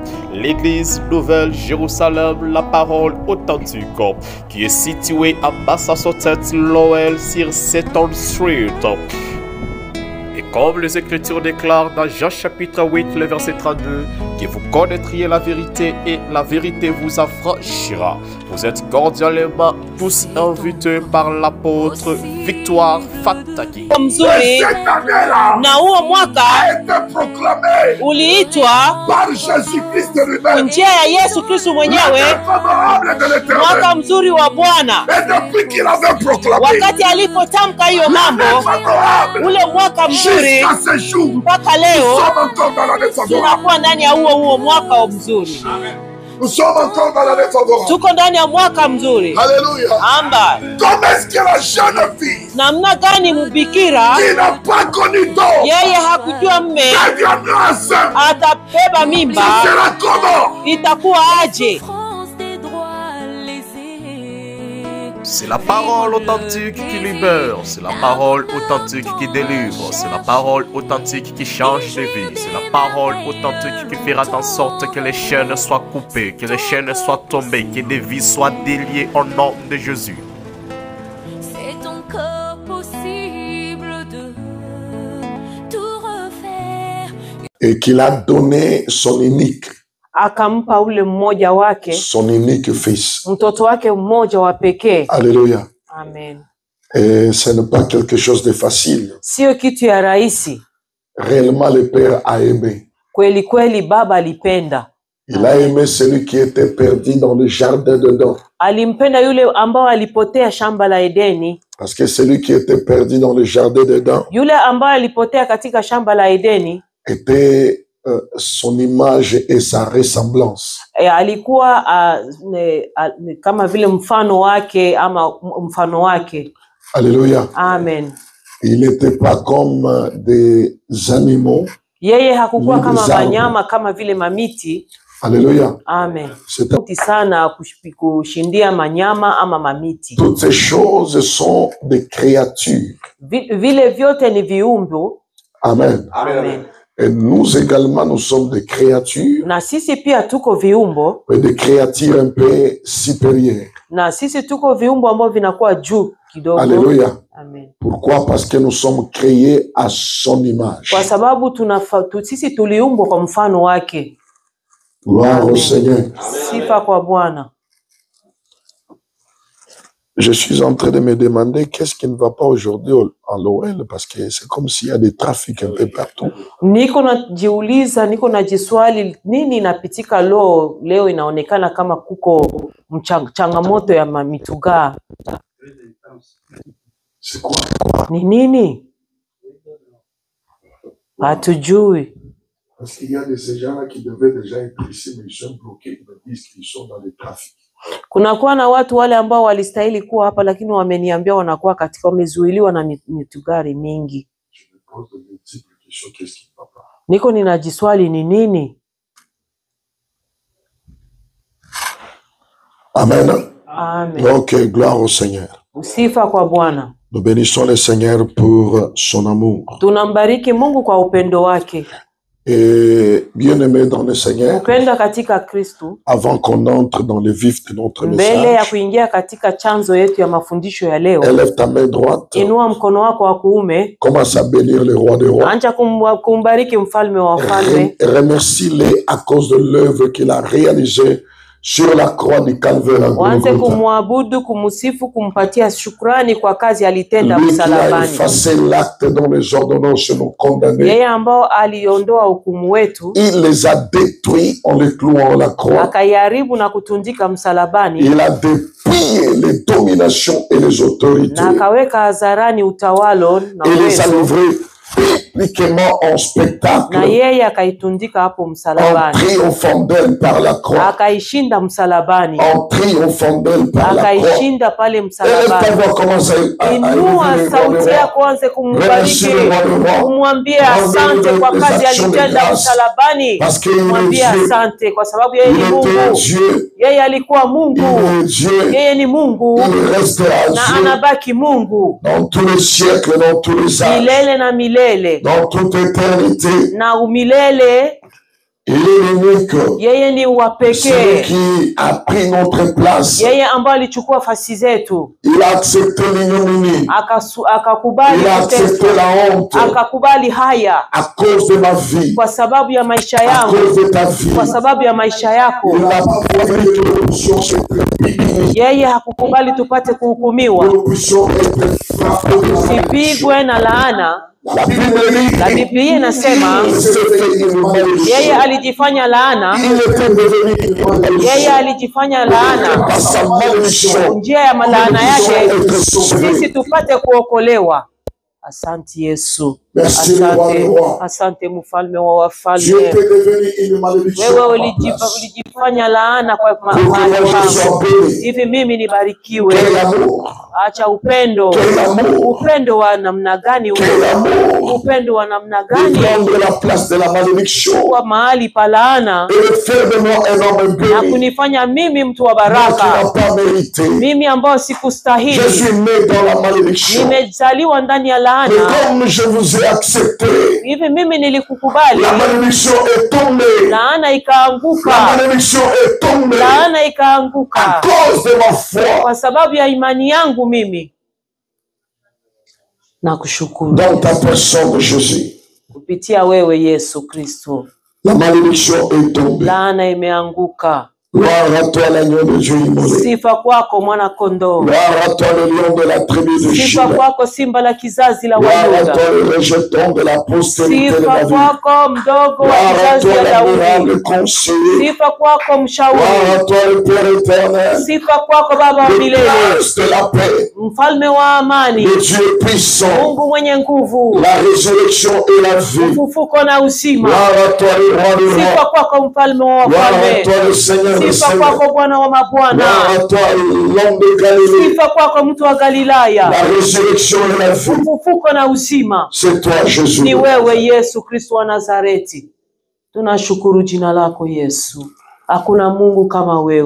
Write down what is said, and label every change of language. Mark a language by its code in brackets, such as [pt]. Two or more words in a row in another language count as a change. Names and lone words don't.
[fr] L'église Nouvelle Jérusalem, la parole authentique, qui est située à Massachusetts, Lowell, sur Seton Street. Et comme les Écritures déclarent dans Jean chapitre 8, le verset 32, que vous connaîtriez la vérité et la vérité vous affranchira. Vous êtes cordialement tous invités par l'apôtre Victoire Fataki. [sw] Mzuri na huo mwaka uliitwa [fr] par Jésus-Christ lui-même, [sw] njia ya Yesu Kristo mwenyewe, mwaka mzuri wa Bwana. Wakati alipotamka hiyo mambo, ule mwaka mzuri mpaka leo tunakuwa ndani ya huo mwaka wa mzuri. [fr] Nous sommes encore dans l'année favorable. [sw] Tuko ndani ya mwaka mzuri. [fr] Alléluia. Amba. Comment est-ce que la jeune fille [sw] namna gani mbikira [fr] qui n'a pas connu d'homme, [sw] yeye hakujua mme atabeba mimba, [fr] sera comment? [sw] Itakuwa aje? [fr] C'est la parole authentique qui libère, c'est la parole authentique qui délivre, c'est la parole authentique qui change de vie, c'est la parole authentique qui fera en sorte que les chaînes soient coupées, que les chaînes soient tombées, que des vies soient déliées au nom de Jésus. C'est encore possible de tout refaire. Et qu'il a donné son unique, [sw] akampa ule mmoja wake, [fr] son unique fils, [sw] mtoto wake mmoja wa pekee. [fr] Alléluia. Amen. Et ce n'est pas quelque chose de facile. [sw] Sio kitu ya rahisi. [fr] Réellement le Père a aimé. [sw] Kweli kweli Baba alipenda. [fr] Il a aimé celui qui était perdu dans le jardin d'Éden. [sw] Alimpenda yule ambao alipotea shamba la Edeni. [fr] Parce que celui qui était perdu dans le jardin d'Éden, [sw] yule ambao alipotea katika shamba la Edeni, [fr] était son image et sa ressemblance. [sw] Alikuwa kama vile mfano wake ama mfano wake. [fr] Alléluia. Amen. Il n'était pas comme des animaux. [sw] Yeye hakukuwa kama wanyama kama vile mamiti. [fr] Alléluia. Amen. [sw] C'est sana kushindia manyama ama mamiti. [fr] Toutes ces choses sont des créatures. [sw] Vile vyote ni viumbe. Amen. Amen. [fr] Et nous également, nous sommes des créatures. [sw] Na sisi pia tuko viumbo. [fr] Mais des créatures un peu supérieures. [sw] Na sisi tuko viumbo ambao vinakuwa juu kidogo. [fr] Alléluia. Amen. Pourquoi? Parce que nous sommes créés à son image. [sw] Kwa sababu sisi tuliumbwa kwa mfano wake. [fr] Gloire au Seigneur. [sw] Sifa kwa Bwana. [fr] Je suis en train de me demander qu'est-ce qui ne va pas aujourd'hui en Lowell, parce que c'est comme s'il y a des trafics un peu partout. [sw] Niko najiuliza, niko najiswali nini inapitika leo inaonekana kama kuko changamoto ya mitugaa. [fr] C'est quoi? [sw] Ni nini? Hatujui. [fr] Parce qu'il y a de ces gens-là qui devaient déjà être ici, mais ils sont bloqués, ils me disent qu'ils sont dans les trafics. [sw] Kunakuwa na watu wale ambao walistahili kuwa hapa lakini wameniambia wanakuwa katika wamezuiliwa na mitugari mingi. Niko ninajiswali ni nini? Amen. Amen. [fr] Ok, gloire au Seigneur. [sw] Sifa kwa Bwana. [fr] Nous bénissons le Seigneur pour son amour. [sw] Tunambariki Mungu kwa upendo wake. [fr] Et bien-aimé dans le Seigneur, [sw] katika Kristo, [fr] avant qu'on entre dans le vif de notre [sw] mbele ya [fr] message, [sw] kuingia katika chanzo yetu ya mafundisho ya leo, [fr] élève ta main droite, [sw] inua mkono wako wa kuume, [fr] commence à bénir le roi des rois, [sw] anza kumbariki mfalme wa wafalme, [fr] remercie-le à cause de l'œuvre qu'il a réalisée sur la croix du Calvaire. [sw] Wanze kumwabudu, kumusifu, kumpatia shukrani kwa kazi alitenda [fr] Lui qui a [sw] msalabani. [fr] effacé l'acte dont les ordonnances nous condamnaient. [sw] Yeye ambao aliondoa hukumu wetu, [fr] Il les a détruits en les clouant à la croix. [sw] akayaribu na kutundika msalabani, [fr] Il a dépouillé les dominations et les autorités. [sw] na akaweka hadharani utawalo na [fr] Et les a [sw] uwezo, [fr] livrés publiquement en spectacle, [sw] na yeye akaitundika hapo [fr] en [sw] msalabani, [fr] triomphant d'elle par la croix, [sw] akaishinda msalabani, [fr] en triomphant d'elle par la croix. [sw] akaishinda pale [fr] Et ta [sw] msalabani. [fr] voix commence à [sw] Inua [fr] élever le [sw] sauti [fr] roi. [sw] yako, anze kumbariki, [fr] Remercie le roi des rois. [sw] kumwambia asante kwa kazi alitenda msalabani, [fr] Parce qu'il est [sw] kumwambia [fr] Dieu. [sw] asante kwa sababu yeye [fr] Il [sw] ni [fr] était [sw] Mungu, [fr] Dieu. [sw] yeye alikuwa [fr] Il [sw] Mungu, [fr] est Dieu. [sw] yeye ni Mungu [fr] Il restera [sw] na [fr] Dieu [sw] anabaki Mungu [fr] dans tous les siècles, dans tous les âges, [sw] milele na milele, [fr] dans toute éternité. [sw] na umilele. [fr] Il est l'unique, [sw] Yeye ni wa [fr] celui [sw] pekee, [fr] qui a pris notre place. [sw] yeye ambaye alichukua fasi zetu, [fr] Il a accepté l'ignominie. [sw] akakubali [fr] Il a accepté [sw] kuteswa, [fr] la honte [sw] akakubali haya [fr] à cause de ma vie, [sw] kwa sababu ya maisha [fr] à [sw] yangu, [fr] cause de ta vie. [sw] kwa sababu ya maisha yako. [fr] Il n'a pas voulu que nous puissions se prémunir, [sw] Yeye hakukubali tupate [fr] que [sw] kuhukumiwa, [fr] nous puissions être frappés de la [sw] sipigwe na laana. [fr] La Bible La dit [sw] Biblia inasema [fr] qu'il s'est fait une [sw] yeye [fr] malédiction. [sw] alijifanya laana, [fr] Il était devenu une [sw] yeye [fr] malédiction. [sw] alijifanya laana [fr] Par sa malédiction, [sw] njia ya laana yake [fr] nous puissions être [sw] sisi [fr] sauvés. [sw] tupate kuokolewa. Asante Yesu, [fr] Merci, le roi des [sw] asante, [fr] rois. [sw] asante mfalme wa [fr] Tu [sw] wafalme. [fr] étais devenu une malédiction. [sw] Wewe [fr] à ma place. [sw] ulijifanya laana kwa [fr] Pour que [sw] mahali [fr] moi je [sw] pangu, [fr] sois béni. [sw] hivi mimi nibarikiwe. [fr] Quel amour! [sw] Acha upendo. [fr] Quel amour! [sw] Upendo wa namna gani [fr] Quel [sw] huo? [fr] amour! [sw] Upendo wa namna [fr] De [sw] gani? [fr] prendre la place de la malédiction [sw] Kwa mahali pa laana [fr] et de faire de moi un homme [sw] na [fr] béni. [sw] kunifanya mimi mtu wa [fr] Moi qui [sw] baraka, [fr] n'ai pas mérité. [sw] mimi ambao [fr] Je [sw] sikustahili, [fr] suis né dans la malédiction. [sw] nimezaliwa ndani ya [fr] Mais [sw] laana. [fr] comme je vous ai accepté, [sw] Hivi mimi nilikukubali, [fr] la malédiction est tombée. [sw] laana [fr] La [sw] ikaanguka, [fr] malédiction est tombée [sw] laana [fr] à [sw] ikaanguka [fr] cause de ma foi [sw] kwa sababu ya imani yangu mimi. Nakushukuru [fr] dans ta personne de Jésus. [sw] kupitia wewe Yesu Kristo, [fr] La malédiction est tombée. [sw] laana imeanguka. [fr] Gloire à toi, l'agneau de Dieu immolé. [sw] Sifa kwako mwana kondoo, [fr] Gloire à toi, le lion de la tribu de sifa Juda. [sw] kwako simba la kizazi la [fr] Gloire à [sw] Wayuda, [fr] toi, le rejeton de la postérité de [sw] sifa [fr] David. [sw] kwako mdogo wa [fr] Gloire à [sw] kizazi [fr] toi, [sw] ya Daudi, [fr] l'admirable conseiller. [sw] sifa kwako [fr] Gloire [sw] mshauri, [fr] à toi, le Père éternel. [sw] sifa kwako Baba wa [fr] Le [sw] milele, [fr] prince de la paix. [sw] mfalme wa amani, [fr] Le Dieu puissant. [sw] Mungu mwenye nguvu, [fr] La résurrection et la vie. [sw] ufufuko na uzima. [fr] Gloire à toi, le roi des [sw] Sifa [fr] rois. [sw] kwako mfalme wa [fr] Gloire à [sw] wafalme, [fr] toi, le Seigneur des [sw] sifa [fr] seigneurs. [sw] kwako Bwana wa [fr] Gloire [sw] mabwana, [fr] à toi, l'homme de Galilée. [sw] sifa kwako mtu wa Galilaya, [fr] La résurrection et la vie. [sw] ufufuko na uzima. [fr] C'est toi, Jésus. [sw] Ni wewe Yesu Kristo wa Nazareti. Tunashukuru jina lako Yesu. Hakuna Mungu kama wewe,